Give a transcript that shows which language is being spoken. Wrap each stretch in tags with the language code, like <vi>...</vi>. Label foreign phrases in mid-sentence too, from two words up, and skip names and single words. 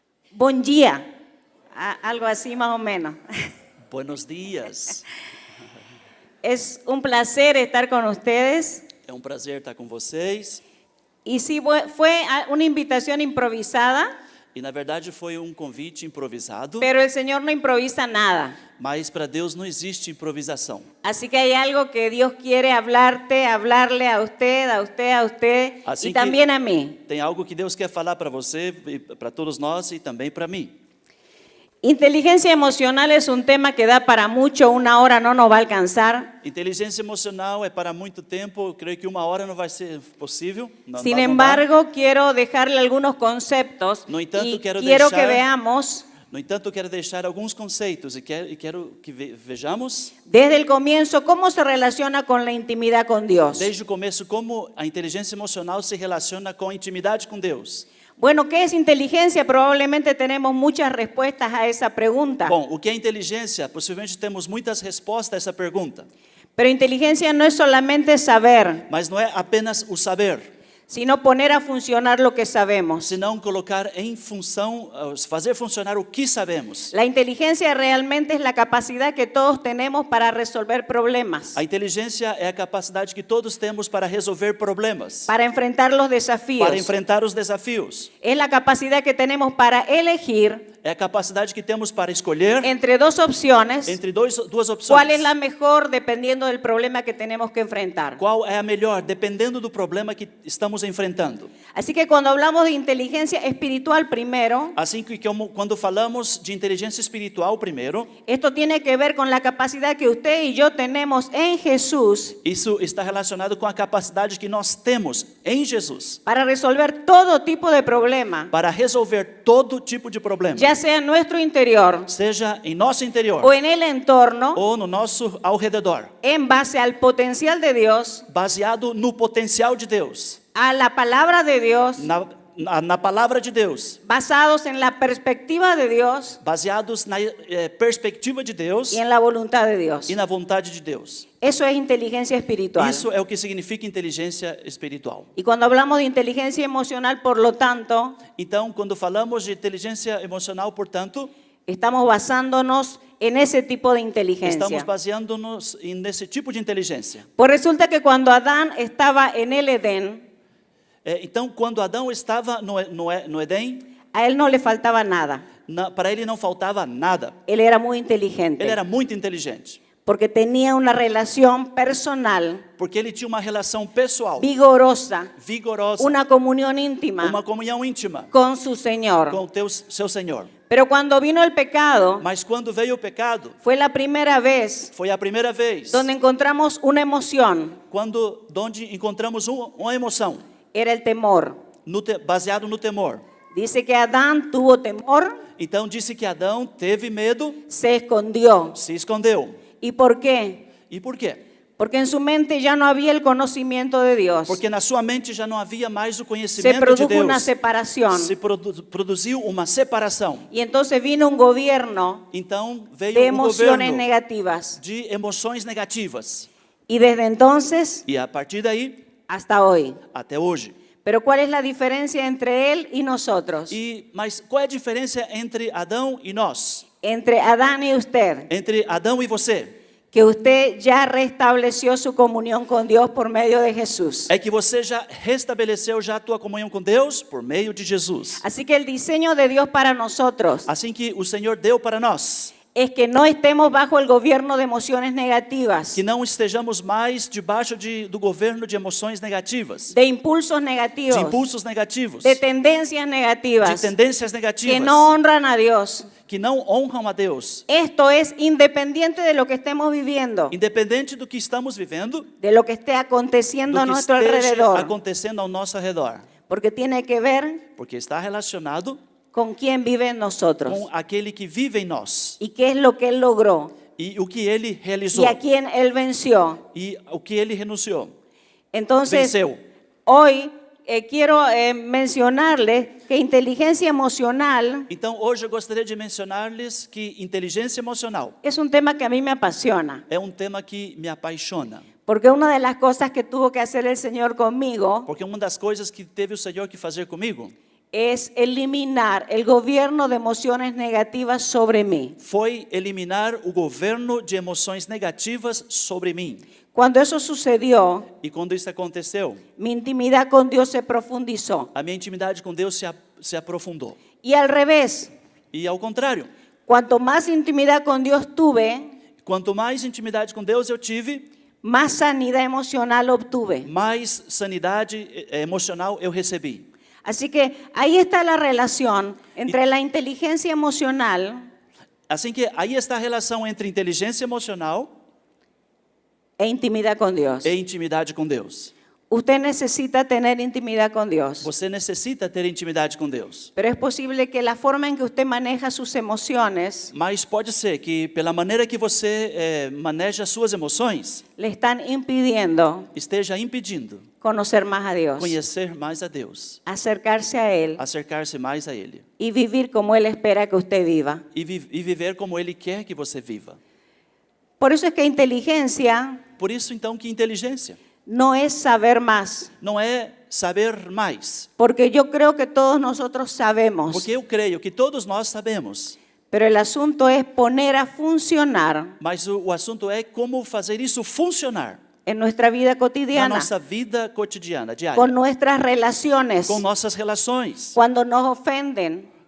<es>Buen día, algo así más o menos. Buenos dias. Es un placer estar con ustedes.</es> <pt>É prazer estar com vocês.</pt> <es>Y sí, fue una invitación improvisada,</es> <pt>E na verdade foi convite improvisado,</pt> <es>pero el Señor no improvisa nada.</es> <pt>mas para Deus não existe improvisação.</pt> <es>Así que hay algo que Dios quiere hablarle a usted Así y que también a mí.</es> <pt>Tem algo que Deus quer falar para você, para todos nós e também para mim.</pt> <es>Inteligencia emocional es un tema que da para mucho, una hora no nos va a alcanzar.</es> <pt>Inteligência emocional é para muito tempo, eu creio que uma hora não vai ser possível.</pt> <es>Sin embargo, quiero dejarle algunos conceptos</es> <pt>No entanto,</pt> <es>y quiero quiero</es> <pt>deixar-</pt> <es>que veamos</es> <pt>No entanto, quero deixar alguns conceitos e quero que vejamos</pt> <es>desde el comienzo cómo se relaciona con la intimidad con Dios.</es> <pt>desde o começo como a inteligência emocional se relaciona com a intimidade com Deus.</pt> <es>Bueno, ¿qué es inteligencia? Probablemente tenemos muchas respuestas a esa pregunta.</es> <pt>Bom, o que é inteligência? Possivelmente temos muitas respostas a essa pergunta.</pt> <es>Pero inteligencia no es solamente saber,</es> <pt>Mas não é apenas o saber,</pt> <es>sino poner a funcionar lo que sabemos.</es> <pt>senão colocar em função, fazer funcionar o que sabemos.</pt> <es>La inteligencia realmente es la capacidad que todos tenemos para resolver problemas,</es> <pt>A inteligência é a capacidade que todos temos para resolver problemas,</pt> <es>para enfrentar los desafíos.</es> <pt>para enfrentar os desafios.</pt> <es>Es la capacidad que tenemos para elegir</es> <pt>É a capacidade que temos para escolher</pt> <es>entre dos opciones</es> <pt>entre duas opções.</pt> <es>cuál es la mejor dependiendo del problema que tenemos que enfrentar.</es> <pt>Qual é a melhor, dependendo do problema que estamos enfrentando.</pt> <es>Así que cuando hablamos de inteligencia espiritual primero,</es> <pt>Assim que quando falamos de inteligência espiritual primeiro,</pt> <es>esto tiene que ver con la capacidad que usted y yo tenemos en Jesús</es> <pt>isso está relacionado com a capacidade que nós temos em Jesus</pt> <es>para resolver todo tipo de problema,</es> <pt>para resolver todo tipo de problema,</pt> <es>ya sea en nuestro interior</es> <pt>seja em nosso interior</pt> <es>o en el entorno,</es> <pt>ou no nosso ao redor,</pt> <es>en base al potencial de Dios,</es> <pt>baseado no potencial de Deus,</pt> <es>a la palabra de Dios,</es> <pt>na palavra de Deus,</pt> <es>basados en la perspectiva de Dios</es> <pt>baseados na perspectiva de Deus</pt> <es>y en la voluntad de Dios.</es> <pt>e na vontade de Deus.</pt> <es>Eso es inteligencia espiritual.</es> <pt>Isso é o que significa inteligência espiritual.</pt> <es>Y cuando hablamos de inteligencia emocional, por lo tanto,</es> <pt>Então, quando falamos de inteligência emocional, portanto,</pt> <es>estamos basándonos en ese tipo de</es> <pt>estamos</pt> <es>inteligencia.</es> <pt>baseando-nos nesse tipo de inteligência.</pt> <es>Pues resulta que cuando Adán estaba en el Edén,</es> <pt>Então, quando Adão estava no Éden,</pt> <es>a él no le faltaba nada.</es> <pt>para ele não faltava nada.</pt> <es>Él era muy inteligente</es> <pt>Ele era muito inteligente,</pt> <es>porque tenía una relación personal,</es> <pt>porque ele tinha uma relação pessoal,</pt> <es>vigorosa,</es> <pt>vigorosa,</pt> <es>una comunión íntima</es> <pt>uma comunhão íntima</pt> <es>con su Señor.</es> <pt>com seu Senhor.</pt> <es>Pero cuando vino el pecado,</es> <pt>Mas quando veio o pecado,</pt> <es>fue la primera vez</es> <pt>foi a primeira vez</pt> <es>donde encontramos una emoción,</es> <pt>onde encontramos uma emoção</pt> <es>era el temor.</es> <pt>baseado no temor.</pt> <es>Dice que Adán tuvo temor,</es> <pt>Então disse que Adão teve medo,</pt> <es>se escondió.</es> <pt>se escondeu.</pt> <es>¿Y por qué?</es> <pt>E por quê?</pt> <es>Porque en su mente ya no había el conocimiento de Dios.</es> <pt>Porque na sua mente já não havia mais o</pt> <es>Se</es> <pt>conhecimento de</pt> <es>produjo</es> <pt>Deus.</pt> <es>una separación.</es> <pt>Se produziu uma separação.</pt> <es>Y entonces vino un gobierno</es> <pt>Então veio</pt> <es>de</es> <pt>governo</pt> <es>emociones negativas.</es> <pt>de emoções negativas.</pt> <es>Y desde entonces</es> <pt>E a partir daí,</pt> <es>hasta hoy.</es> <pt>até hoje.</pt> <es>Pero ¿cuál es la diferencia entre él y nosotros?</es> <pt>Mas qual é a diferença entre Adão e nós?</pt> <es>Entre Adán y usted.</es> <pt>Entre Adão e você?</pt> <es>Que usted ya restableció su comunión con Dios por medio de Jesús.</es> <pt>É que você já restabeleceu já a tua comunhão com Deus por meio de Jesus.</pt> <es>Así que el diseño de Dios para nosotros</es> <pt>Assim que o Senhor deu para nós,</pt> <es>es que no estemos bajo el gobierno de emociones negativas,</es> <pt>que não estejamos mais debaixo do governo de emoções negativas,</pt> <es>de impulsos negativos,</es> <pt>de impulsos negativos,</pt> <es>de tendencias</es> <pt>de</pt> <es>negativas</es> <pt>tendências negativas,</pt> <es>que no honran a Dios.</es> <pt>que não honram a Deus.</pt> <es>Esto es independiente de lo que estemos viviendo,</es> <pt>Independente do que estamos vivendo,</pt> <es>de lo que esté aconteciendo</es> <pt>do</pt> <es>a</es> <pt>que</pt> <es>nuestro</es> <pt>esteja</pt> <es>alrededor,</es> <pt>acontecendo ao nosso redor,</pt> <es>porque tiene que ver</es> <pt>porque está relacionado</pt> <es>con quién vive en nosotros</es> <pt>com aquele que vive em nós</pt> <es>y qué es lo que Él logró</es> <pt>e o que ele realizou</pt> <es>y a quién Él venció.</es> <pt>e o que ele renunciou,</pt> <es>Entonces,</es> <pt>venceu.</pt> <es>hoy quiero mencionarles que inteligencia emocional</es> <pt>Então, hoje eu gostaria de mencionar-lhes que inteligência emocional</pt> <es>es un tema que a mí me apasiona,</es> <pt>é tema que me apaixona.</pt> <es>porque una de las cosas que tuvo que hacer el Señor conmigo</es> <pt>Porque uma das coisas que teve o Senhor que fazer comigo</pt> <es>es eliminar el gobierno de emociones negativas sobre mí.</es> <pt>foi eliminar o governo de emoções negativas sobre mim.</pt> <es>Cuando eso sucedió,</es> <pt>E quando isso aconteceu,</pt> <es>mi intimidad con Dios se profundizó.</es> <pt>a minha intimidade com Deus se aprofundou.</pt> <es>Y al revés,</es> <pt>E ao contrário,</pt> <es>cuanto más intimidad con Dios tuve,</es> <pt>quanto mais intimidade com Deus eu tive,</pt> <es>más sanidad emocional obtuve.</es> <pt>mais sanidade emocional eu recebi.</pt> <es>Así que ahí está la relación entre la inteligencia emocional</es> <pt>Assim que aí está a relação entre inteligência emocional</pt> <es>e intimidad con Dios.</es> <pt>e intimidade com Deus.</pt> <es>Usted necesita tener intimidad con Dios,</es> <pt>Você necessita ter intimidade com Deus.</pt> <es>pero es posible que la forma en que usted maneja sus emociones</es> <pt>Mas pode ser que pela maneira que você maneja as suas emoções,</pt> <es>le están impidiendo</es> <pt>esteja impedindo</pt> <es>conocer más a Dios,</es> <pt>conhecer mais a Deus,</pt> <es>acercarse a Él</es> <pt>acercar-se mais a Ele</pt> <es>y vivir como Él espera que usted viva.</es> <pt>e viver como Ele quer que você viva.</pt> <es>Por eso es que inteligencia</es> <pt>Por isso então que inteligência</pt> <es>no es saber más,</es> <pt>não é saber mais,</pt> <es>porque yo creo que todos nosotros sabemos,</es> <pt>porque eu creio que todos nós sabemos,</pt> <es>pero el asunto es poner a funcionar</es> <pt>mas o assunto é como fazer isso funcionar</pt> <es>en nuestra vida</es> <pt>na</pt> <es>cotidiana,</es> <pt>nossa vida cotidiana, diária,</pt> <es>con nuestras relaciones,</es> <pt>com nossas relações.</pt> <es>cuando nos ofenden.</es>